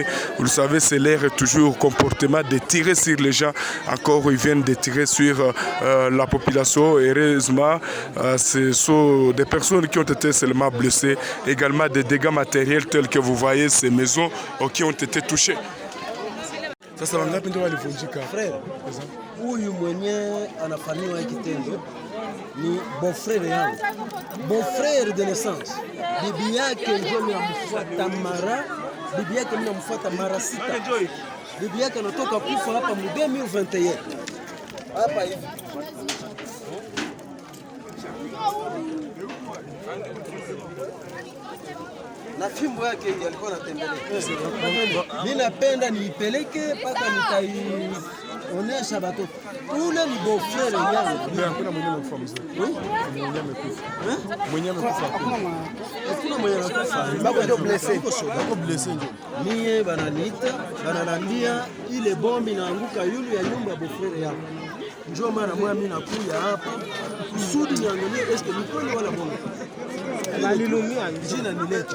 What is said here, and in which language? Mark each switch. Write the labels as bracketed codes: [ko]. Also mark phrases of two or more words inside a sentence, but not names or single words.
[fr] Vous le savez, c'est leur toujours comportement de tirer sur les gens. Encore, ils viennent de tirer sur la population. Heureusement, ce sont des personnes qui ont été seulement blessées. Également des dégâts matériels tels que vous voyez ces maisons qui ont été touchées. [sw] Sasa wangapi ndio walivunjika? Frère, huyu mwenye anafanyiwa kitendo ni beau-frère yangu, [fr] beau-frère de naissance. [sw] Bibi yake ndio mnamfuata mara, bibi yake mnamfuata mara 6. Bibi yake anatoka kufa hapa mu 2021 hapa hivi. Na fimbo yake alikuwa anatembelea. Mimi napenda niipeleke mpaka nitaionesha watoto. Ule ni beau-frère yangu. Hakuna mwenye amekufa mzee. Mwenye amekufa. Mwenye amekufa. Hakuna mwenye amekufa. Baba ndio blessé. Baba blessé ndio. Mie bananiita, bananiambia ile bombi inaanguka yule ya nyumba ya beau-frère yangu. Njoo mara moja mimi nakuja hapa kusudi niangalie eske ni kweli wala bongo. Balilumia jina nilete.